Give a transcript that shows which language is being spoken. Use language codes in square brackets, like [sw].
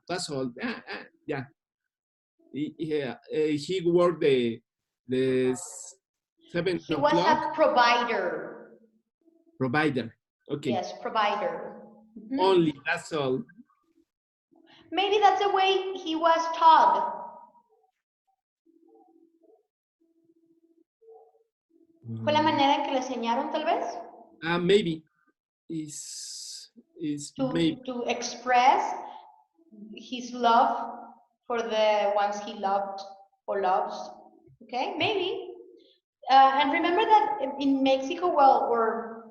[en] That's all. Yeah. He worked the He was 7 o'clock. a provider. Provider. Okay. Yes, provider. Only, that's all. Maybe that's the way he was taught. [es] ¿Fue la manera en que le enseñaron, tal vez? [en] Maybe. Is maybe. To express his love for the ones he loved or loves. Okay, maybe. And remember that in Mexico, well, or